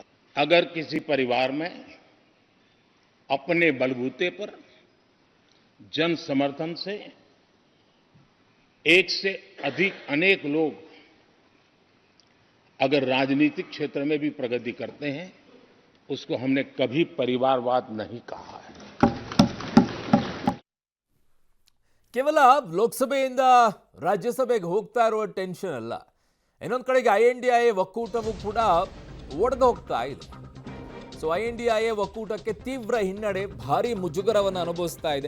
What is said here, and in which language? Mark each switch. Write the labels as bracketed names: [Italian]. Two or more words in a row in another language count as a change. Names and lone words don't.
[Hindi] अगर किसी परिवार में अपने बलबूते पर जन समर्थन से एक से अधिक अनेक लोग अगर राजनीतिक क्षेत्र में भी प्रगति करते हैं, उसको हमने कभी परिवारवाद नहीं कहा है। [Kannada] ಕೇವಲ ಲೋಕಸಭೆಯಿಂದ ರಾಜ್ಯಸಭೆಗೆ ಹೋಗ್ತಾ ಇರುವ ಟೆನ್ಷನ್ ಅಲ್ಲ, ಇನ್ನೊಂದು ಕಡೆಗೆ INDIA ಒಕ್ಕೂಟವು ಕೂಡ ಒಡೆದು ಹೋಗ್ತಾ ಇದೆ. ಸೊ INDIA ಒಕ್ಕೂಟಕ್ಕೆ ತೀವ್ರ ಹಿನ್ನಡೆ, ಭಾರಿ ಮುಜುಗರವನ್ನು ಅನುಭವಿಸ್ತಾ ಇದೆ.